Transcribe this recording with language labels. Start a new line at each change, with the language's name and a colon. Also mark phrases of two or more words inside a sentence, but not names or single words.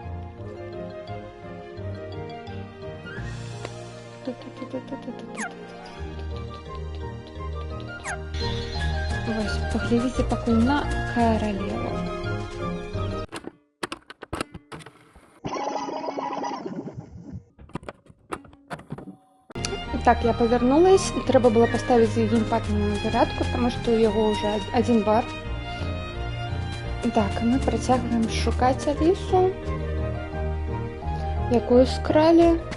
Belarusian: Вось, паглядзіце пакуль на каралеву.
Russian: Так, я повернулась. Трэба было поставить геймпад на зарядку, потому что у яго уже один бар.
Belarusian: Так, мы працягваем шукаць Алісу, якую скралі.